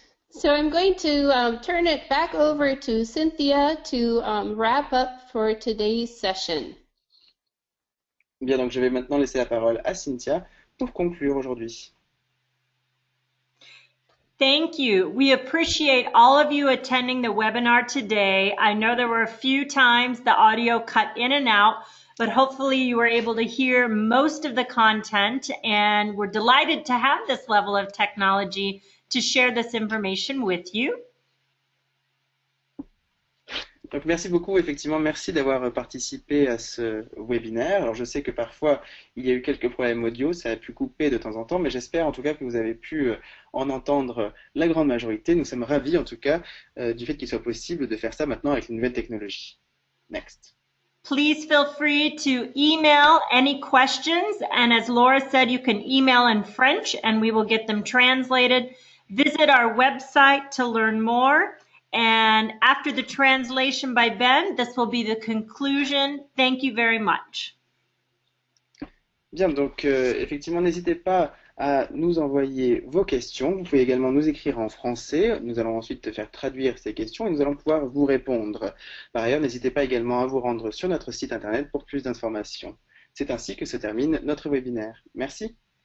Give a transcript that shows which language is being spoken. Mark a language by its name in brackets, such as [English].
[English] So I'm going to turn it back over to Cynthia to wrap up for today's session. [French] Bien, donc je vais maintenant laisser la parole à Cynthia pour conclure aujourd'hui. [English] Thank you. We appreciate all of you attending the webinar today. I know there were a few times the audio cut in and out, but hopefully you were able to hear most of the content, and we're delighted to have this level of technology to share this information with you. [French] Donc merci beaucoup, effectivement, merci d'avoir participé à ce webinaire. Alors je sais que parfois il y a eu quelques problèmes audio, ça a pu couper de temps en temps, mais j'espère en tout cas que vous avez pu en entendre la grande majorité. Nous sommes ravis en tout cas du fait qu'il soit possible de faire ça maintenant avec les nouvelles technologies. [English] Next. Please feel free to email any questions, and as Laura said, you can email in French and we will get them translated. Visit our website to learn more. And after the translation by Ben, this will be the conclusion. Thank you very much. [French] Bien, donc effectivement, n'hésitez pas à nous envoyer vos questions. Vous pouvez également nous écrire en français. Nous allons ensuite faire traduire ces questions et nous allons pouvoir vous répondre. Par ailleurs, n'hésitez pas également à vous rendre sur notre site internet pour plus d'informations. C'est ainsi que se termine notre webinaire. Merci.